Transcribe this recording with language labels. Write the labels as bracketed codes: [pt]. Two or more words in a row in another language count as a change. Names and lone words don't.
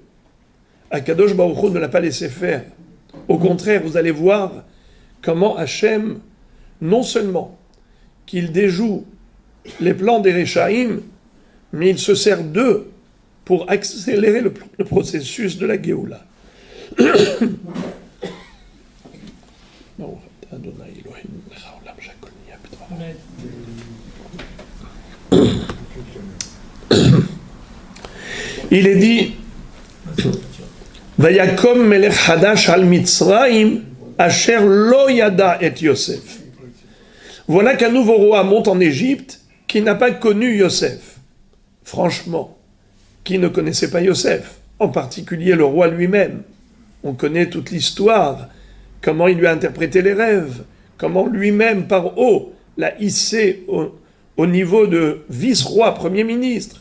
[he] הקדוש ברוך הוא [fr] ne l'a pas laissé faire. Au contraire, vous allez voir comment Hachem, non seulement qu'il déjoue les plans des Réchaïm, mais il se sert d'eux pour accélérer le processus de la Géoula. Il est dit [he] ויקם מלך חדש על מצרים אשר לא ידע את יוסף. [fr] Voilà qu'un nouveau roi monte en Égypte qui n'a pas connu Yosef. Franchement, qui ne connaissait pas Yosef, en particulier le roi lui-même. On connaît toute l'histoire, comment il lui a interprété les rêves, comment lui-même par haut l'a hissé au niveau de vice-roi, premier ministre.